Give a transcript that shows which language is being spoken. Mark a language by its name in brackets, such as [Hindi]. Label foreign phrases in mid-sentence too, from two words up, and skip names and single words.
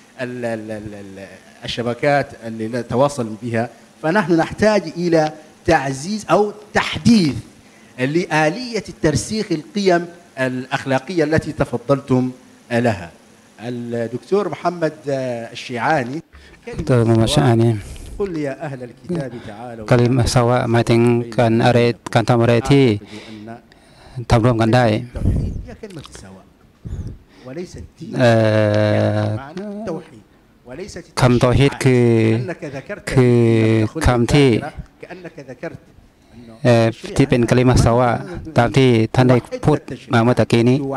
[Arabic] الشبكات اللي نتواصل بها فنحن نحتاج إلى تعزيز أو تحديث لآلية ترسيخ القيم الأخلاقية التي تفضلتم لها الدكتور محمد الشيعاني قل يا أهل الكتاب تعالوا كلمة سواء [Thai] หมายถึงการทำอะไรที่ทำร่วมกันได้คำตอฮิดคือคำที่เป็น [Arabic] كلمة سواء [Thai] ตามที่ท่านได้พูดมาเมื่อตะกี้นี้